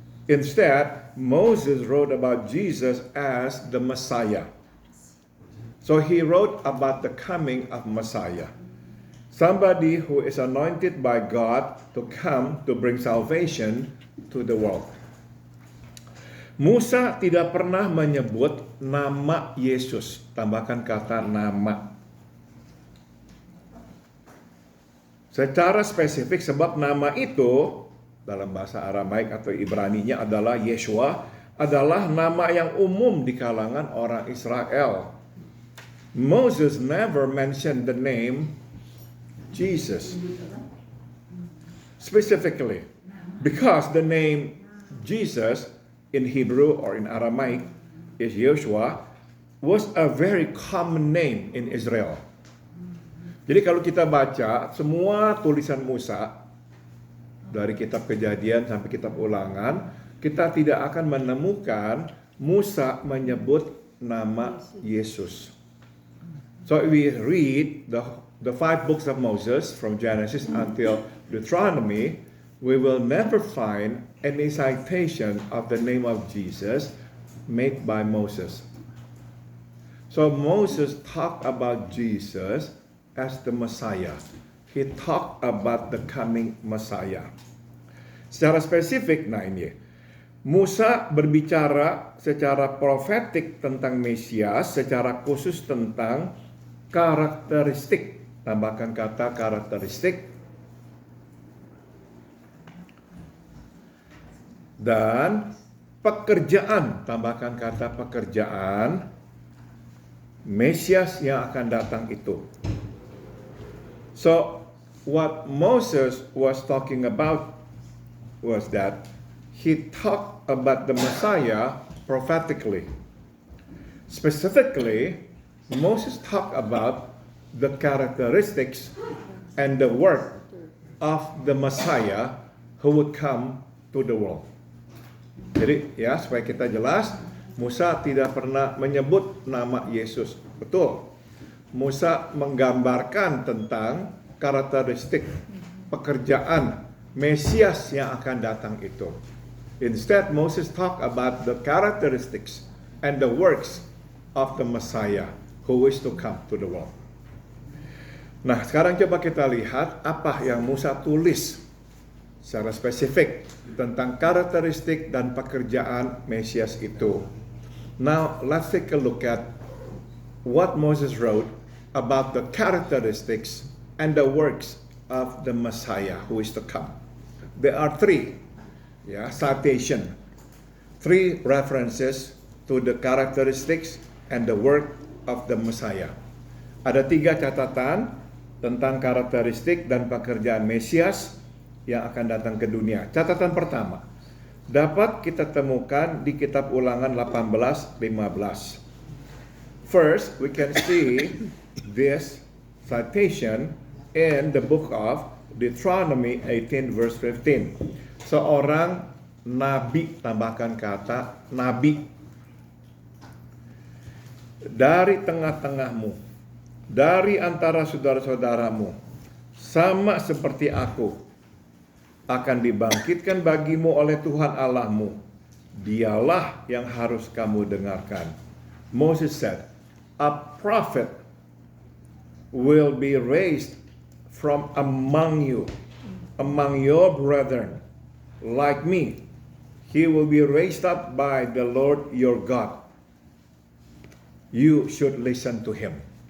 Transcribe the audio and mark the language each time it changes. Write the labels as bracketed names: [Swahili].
[English] Instead, Moses wrote about Jesus as the Messiah. So he wrote about the coming of Messiah, somebody who is anointed by God to come to bring salvation to the world. [Indonesian] Musa tidak pernah menyebut nama Yesus. Tambahkan kata nama. Secara spesifik, sebab nama itu dalam bahasa Aramaik atau Ibraninya adalah Yeshua, adalah nama yang umum di kalangan orang Israel. [English] Moses never mentioned the name Jesus specifically, because the name Jesus in Hebrew or in Aramaic is Yeshua, was a very common name in Israel. [Indonesian] Jadi kalau kita baca semua tulisan Musa, dari kitab Kejadian sampai kitab Ulangan, kita tidak akan menemukan Musa menyebut nama Yesus. [English] So we read the 5 books of Moses from Genesis until Deuteronomy, we will never find any citation of the name of Jesus made by Moses. So Moses talked about Jesus as the Messiah. He talked about the coming Messiah. [Indonesian] Secara spesifik, nah ini, Musa berbicara secara profetik tentang Mesias, secara khusus tentang karakteristik. Tambahkan kata karakteristik. Dan pekerjaan, tambahkan kata pekerjaan Mesias yang akan datang itu. [English] So, what Moses was talking about was that he talked about the Messiah prophetically. Specifically, Moses talked about the characteristics and the work of the Messiah who would come to the world. [Indonesian] Jadi ya, supaya kita jelas, Musa tidak pernah menyebut nama Yesus. Betul. Musa menggambarkan tentang karakteristik pekerjaan Mesias yang akan datang itu. [English] Instead, Moses talk about the characteristics and the works of the Messiah who is to come to the world. [Indonesian] Nah, sekarang coba kita lihat apa yang Musa tulis secara spesifik tentang karakteristik dan pekerjaan Mesias itu. [English] Now, let's take a look at what Moses wrote about the characteristics and the works of the Messiah who is to come. There are 3 citation, 3 references to the characteristics and the work of the Messiah. [Indonesian] Ada 3 catatan tentang karakteristik dan pekerjaan Mesias yang akan datang ke dunia. Catatan pertama, dapat kita temukan di kitab Ulangan 18:15. [English] First, we can see this citation in the book of Deuteronomy 18 verse 15. [Indonesian] Seorang nabi, tambahkan kata nabi, dari tengah-tengahmu, dari antara saudara-saudaramu, sama seperti aku, akan dibangkitkan bagimu oleh Tuhan Allahmu. Dialah yang harus kamu dengarkan. [English] Moses said, a prophet will be raised from among you, among your brethren, like me. He will be raised up by the Lord your God. You should listen to him.